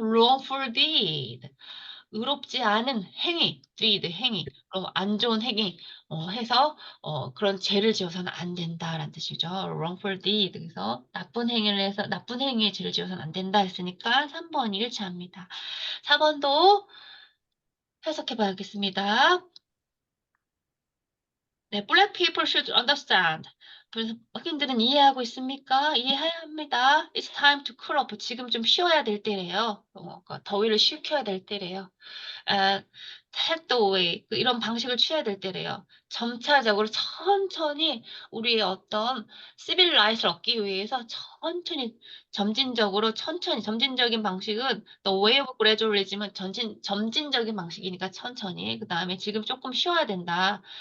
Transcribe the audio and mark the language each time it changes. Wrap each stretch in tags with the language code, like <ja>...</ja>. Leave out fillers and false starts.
<en>wrongful deed,</en> <ko>의롭지 않은 행위,</ko> <en>deed,</en> <ko>행위, 안 좋은 행위 해서 그런 죄를 지어서는 안 된다라는 뜻이죠.</ko> <en>wrongful deed,</en> <ko>그래서 나쁜 행위를 해서 나쁜 행위에 죄를 지어서는 안 된다 했으니까 3번이 일치합니다. 4번도 해석해 봐야겠습니다.</ko> <en>네, black people should understand.</en> <ko>그래서 흑인들은 이해하고 있습니까? 이해해야 합니다.</ko> <en>It's time to cool off.</en> <ko>지금 좀 쉬어야 될 때래요. 더위를 식혀야 될 때래요.</ko> <en>take the way.</en> <ko>이런 방식을 취해야 될 때래요. 점차적으로 천천히 우리의 어떤 시빌 라이트를 얻기 위해서 천천히 점진적인 방식은</ko> <en>the way of gradualism</en> <ko>은 점진적인 방식이니까 천천히 그다음에 지금 조금 쉬어야 된다.</ko>